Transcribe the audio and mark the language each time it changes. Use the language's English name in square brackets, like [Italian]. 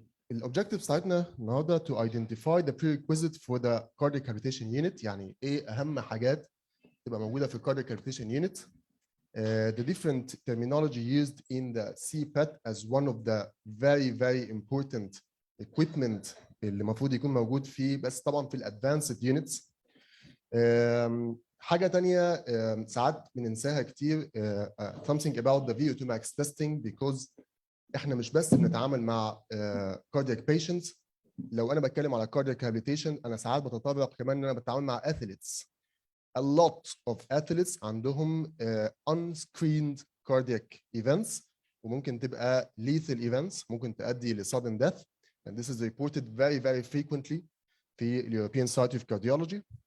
[Arabic] الأوبجيكتيف بتاعتنا النهارده [English] to identify the prerequisite for the cardiac rehabilitation unit، [Arabic] يعني إيه أهم حاجات تبقى موجودة في الكاردياك rehabilitation unit. [English] The different terminology used in the CPAT as one of the very important equipment [Arabic] اللي المفروض يكون موجود فيه، بس طبعا في الادفانسد [English] units. [Arabic] حاجة تانية ساعات بننساها كتير [English] something about the VO2 max testing because [Arabic] احنا مش بس بنتعامل مع [English] cardiac patients. [Arabic] لو انا بتكلم على [English] cardiac rehabilitation [Arabic] انا ساعات بتطرق كمان ان انا بتعامل مع athletes. [English] A lot of athletes [Arabic] عندهم [English] unscreened cardiac events [Arabic] وممكن تبقى [English] lethal events، [Arabic] ممكن تؤدي ل [English] sudden death, and this is reported very frequently في European Society of Cardiology.